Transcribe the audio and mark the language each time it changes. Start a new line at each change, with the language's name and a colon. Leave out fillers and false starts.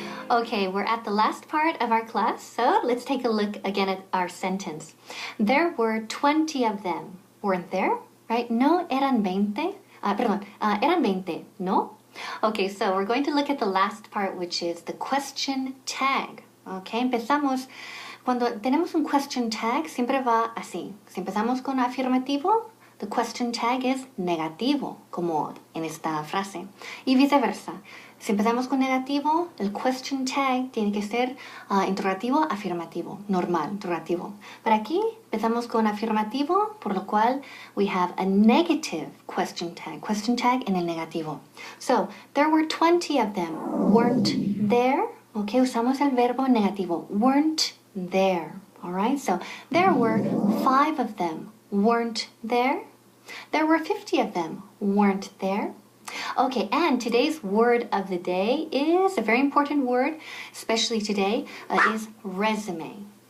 English: Okay, we're at the last part of our class, so let's take a look again at our sentence. There were 20 of them, weren't there? Right?
Spanish: No eran 20. Eran 20, no?
English: Okay, so we're going to look at the last part, which is the question tag.
Spanish: Okay, empezamos. Cuando tenemos un question tag, siempre va así. Si empezamos con afirmativo, the question tag es negativo, como en esta frase. Y viceversa. Si empezamos con negativo, el question tag tiene que ser interrogativo, afirmativo, normal, interrogativo. Pero aquí empezamos con afirmativo, por lo cual
English: we have a negative question tag
Spanish: en el negativo.
English: So, there were 20 of them, weren't there?
Spanish: Okay, usamos el verbo negativo,
English: weren't there. Alright, so there were 5 of them, weren't there? There were 50 of them, weren't there? Okay, and today's word of the day is a very important word, especially today, is resume.